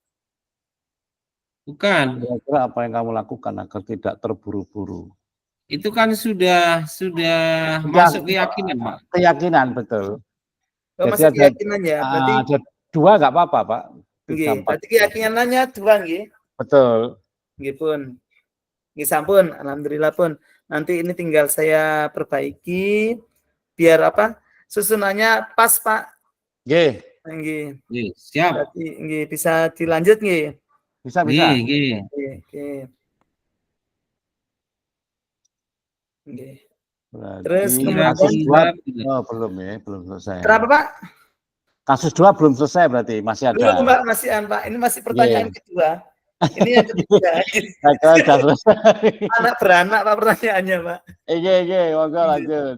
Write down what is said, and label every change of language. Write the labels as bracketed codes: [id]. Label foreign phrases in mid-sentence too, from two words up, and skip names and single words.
[id] Bukan. Kira-kira apa yang kamu lakukan agar tidak terburu-buru? Itu kan sudah masuk keyakinan, Pak. Keyakinan, betul. Oh, masuk keyakinan ya. Berarti ada 2 nggak apa-apa, Pak. Nggih, berarti keyakinannya 2 nggih. Betul. [jv] Nggih pun. Nggih sampun, [id] alhamdulillah pun. Nanti ini tinggal saya perbaiki biar apa? Susunannya pas, Pak. Nggih. Nggih. Siap. Berarti nggih bisa dilanjut nggih. Bisa. Nggih. Nggih. Terus belum selesai. Kenapa, Pak? Kasus 2 belum selesai berarti, masih ada. Belum, Pak, masih Pak. Ini masih pertanyaan kedua. Ini yang ketiga. Anak beranak, Pak, pertanyaannya, Pak. Iya, monggo lanjut.